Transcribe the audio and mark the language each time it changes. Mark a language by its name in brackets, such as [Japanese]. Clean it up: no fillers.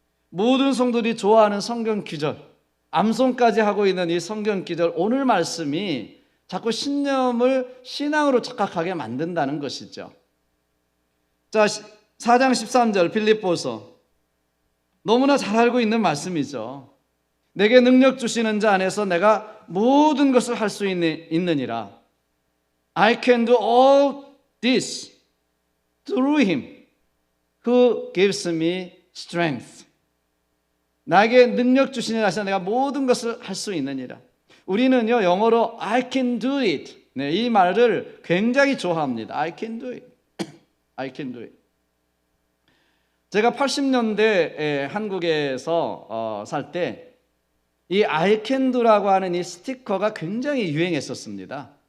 [Korean] 모든 성도들이 좋아하는 성경 기절, 암송까지 하고 있는 이 성경 기절, 오늘 말씀이 자꾸 신념을 신앙으로 착각하게 만든다는 것이죠. 자, 4장 13절 빌립보서, 너무나 잘 알고 있는 말씀이죠. 내게 능력 주시는 자 안에서 내가 모든 것을 할 수 있느니라. [English] I can do all this through him who gives me strength. [Korean] 나에게 능력 주시는 자 안에서 내가 모든 것을 할 수 있느니라. 우리는요, 영어로 [English] I can do it, [Korean] 네, 이 말을 굉장히 좋아합니다. [English] I can do it. I can do it. [Korean] 제가 80년대 한국에서 살 때 이 [English] I can do [Korean] 라고 하는 이 스티커가 굉장히 유행했었습니다.